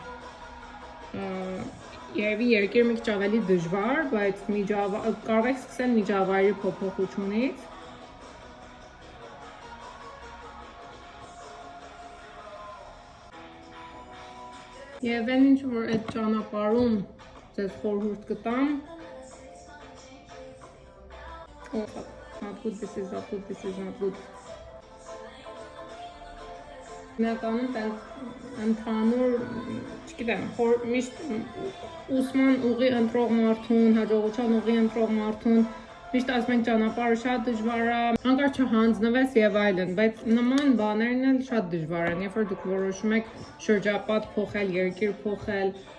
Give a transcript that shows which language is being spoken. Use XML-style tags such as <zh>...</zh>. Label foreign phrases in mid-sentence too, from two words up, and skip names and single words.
<hy>երևի երկիրը մի քիչ ավելի դժվար, բայց կարող եք սկսել միջավայրի փոփոխությունից։ Եվ այն ինչ որ այդ ճանապարհում ձեզ խորհուրդ կտամ,</hy> <en>not good, this is not good, this is not good.</en> <hy>Իրականում ընդհանուր, չգիտեմ, միշտ ուսման ուղի ընտրող մարդուն, հաջողության ուղի ընտրող մարդուն, միշտ ասում ենք ճանապարհը շատ դժվար է, հանկարծ չհանձնվես եւ այլն, բայց նման բաներն էլ շատ դժվար են, երբ որ դուք որոշում եք շրջապատ փոխել, երկիր փոխել,</hy>